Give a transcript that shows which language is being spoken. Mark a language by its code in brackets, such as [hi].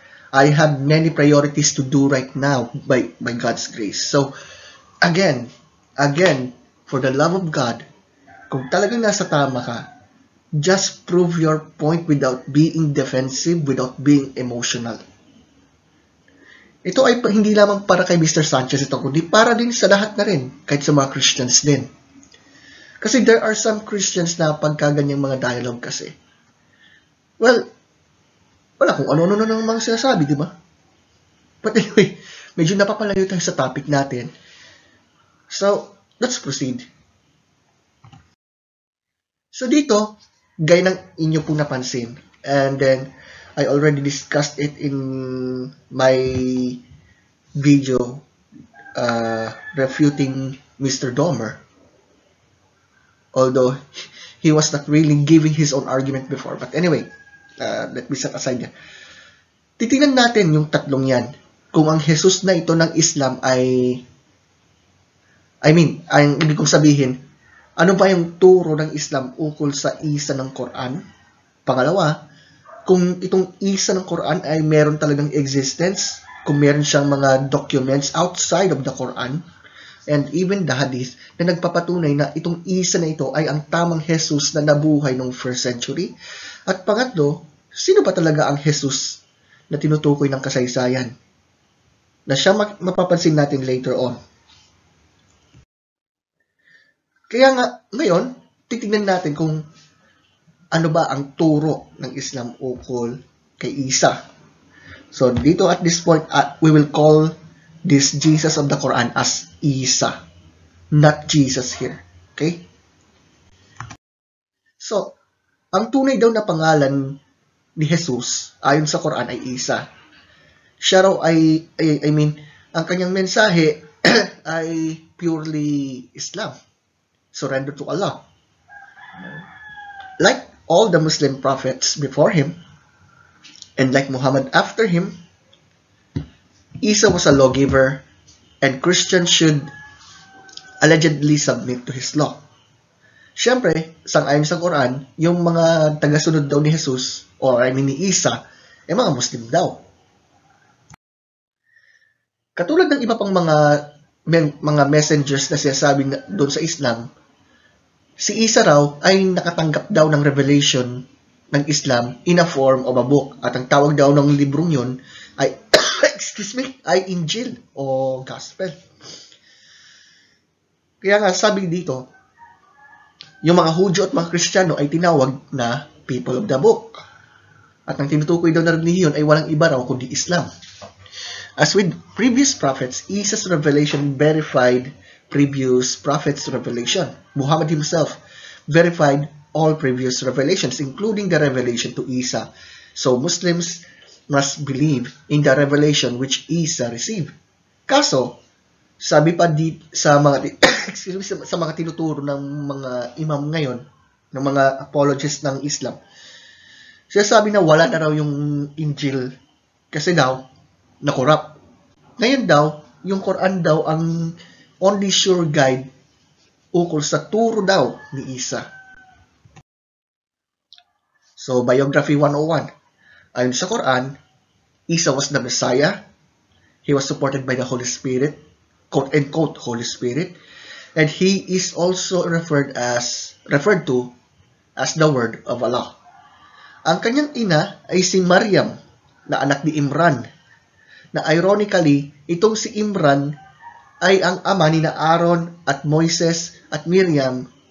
[en] I have many priorities to do right now by God's grace. So, again, for the love of God, [tl] kung talagang nasa tama ka, [en] just prove your point without being defensive, without being emotional. [tl] Ito ay hindi lamang para kay Mr. Sanchez ito, kundi para din sa lahat na rin, kahit sa mga Christians din. Kasi [en] there are some Christians [tl] na pagkaganyang mga dialogue kasi, well, wala kung ano-ano na mga sinasabi, di ba? [en] But anyway, [tl] medyo napapalayo tayo sa topic natin. [en] So, let's proceed. [tl] So dito, gaya ng inyo pong napansin, [en] and then, I already discussed it in my video refuting Mr. Dahmer. Although he was not really giving his own argument before. But anyway, let me set aside yan. [tl] Titingnan natin yung tatlong yan. Kung ang Jesus na ito ng Islam ang ibig kong sabihin, ano ba yung turo ng Islam ukol sa isa ng Quran? Pangalawa, kung itong isa ng Quran ay meron talagang existence, kung meron siyang mga documents [en] outside of the Quran, and even the Hadith, [tl] na nagpapatunay na itong isa na ito ay ang tamang Jesus na nabuhay noong 1st century. At pangatlo, sino ba talaga ang Jesus na tinutukoy ng kasaysayan? Na siya mapapansin natin later on. Kaya nga, ngayon, titignan natin kung ano ba ang turo ng Islam ukol kay Isa. [en] So, dito at this point, we will call this Jesus of the Quran as Isa, not Jesus here. Okay? [tl] So, ang tunay daw na pangalan ni Jesus ayon sa Quran ay Isa. Siya raw ang kanyang mensahe ay purely Islam. [en] Surrender to Allah. Like all the Muslim prophets before him, and like Muhammad after him, Isa was a lawgiver, and Christians should allegedly submit to his law. [tl] Siyempre, sang-ayon sa Quran, yung mga tagasunod daw ni Jesus, ni Isa, ay mga Muslim daw. Katulad ng iba pang mga messengers na sinasabi doon sa Islam, si Isa raw ay nakatanggap daw ng revelation ng Islam [en] in a form of a book. [tl] At ang tawag daw ng librong yun ay, ay Injil o Gospel. Kaya nga sabi dito, yung mga Hudyo at mga Kristiyano ay tinawag na [en] people of the book. [tl] At ang tinutukoy daw na relihiyon ay walang iba raw kundi Islam. [en] As with previous prophets, Isa's revelation verified previous prophets' revelation. Muhammad himself verified all previous revelations, including the revelation to Isa. So Muslims must believe in the revelation which Isa received. [tl] Kaso, sabi pa sa mga tinuturo ng mga imam ngayon, ng mga apologists ng Islam, sinasabi na wala na raw yung Injil kasi daw na-corrupt. Ngayon daw, yung Quran daw ang [en] only sure guide [tl] ukol sa turo daw ni Isa. [en] So, Biography 101. [tl] Ayon sa Quran, [en] Isa was the Messiah. He was supported by the Holy Spirit, quote-unquote Holy Spirit, and he is also referred to as the Word of Allah. [tl] Ang kanyang ina ay si Maryam, na anak ni Imran, na ironically, itong si Imran ay ang ama ni na Aaron at Moises at Miriam